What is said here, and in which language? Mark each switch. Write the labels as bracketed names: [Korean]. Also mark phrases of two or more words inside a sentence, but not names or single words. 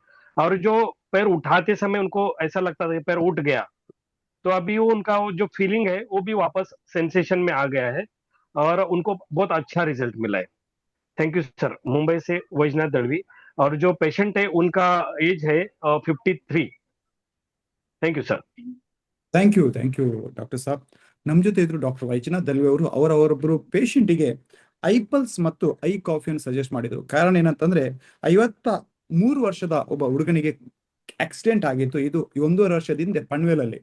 [Hindi] और जो पैर उठाते समय उनको ऐसा लगता था कि पैर उठ गया, तो अभी वो उनका वो जो फीलिंग है वो भी वापस सेंसेशन में आ गया है और उनको बहुत अच्छा रिजल्ट मिला है। [English] thank you sir. [Hindi] मुंबई से वैजनाथ दड़वी। और जो पेशेंट है उनका एज है 53। [English] thank you sir. thank you doctor ಸಾಬ್. [Kannada] ನಮ್ಮ ಜೊತೆ ಇದ್ರು ಡಾಕ್ಟರ್ ವೈಜನಾಥ್ ದಲ್ವಿ ಅವರು. ಅವರೊಬ್ಬರು ಪೇಷಂಟಿಗೆ ಐಪಲ್ಸ್ ಮತ್ತು ಐ ಕಾಫಿಯನ್ನು ಸಜೆಸ್ಟ್ ಮಾಡಿದ್ರು. ಕಾರಣ ಏನಂತಂದ್ರೆ 53 ವರ್ಷದ ಒಬ್ಬ ಹುಡುಗನಿಗೆ ಆಕ್ಸಿಡೆಂಟ್ ಆಗಿತ್ತು. ಇದು 1.5 ವರ್ಷದಿಂದ ಪನ್ವೇಲಲ್ಲಿ.